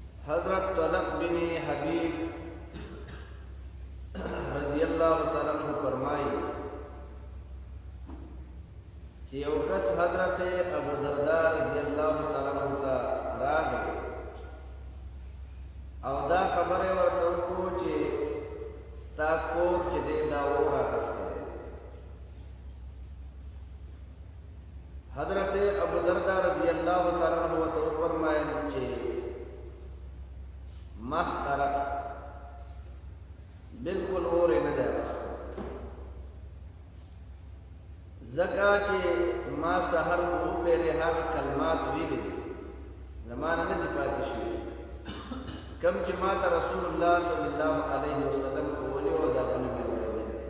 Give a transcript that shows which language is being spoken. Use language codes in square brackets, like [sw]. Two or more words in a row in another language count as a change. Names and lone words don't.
[ps] حضرت طلق بن حبیب [ar] رضی اللہ تعالیٰ عنہ [ps] فرمائی چې یو کس حضرت ابو درداء [ar] رضی اللہ تعالیٰ عنہ [ps] ته راغی او دا خبره ورته وکړو چې ستا کور چې دی دا اور اخیستی دی. حضرت ابو درداء [ar] رضی اللہ تعالیٰ عنہ [ps] ورته وفرمایل چې محترق بالکل اور نه دی اخیستی، ځکه چې ما سحر وپېرې هغه کلمات ویلي دي زمانه نه دي پاتې شوي کم چې ما ته رسول الله [ar] صلی الله علیه وسلم [ps] ویلي وو دا په نه مې اورېدلی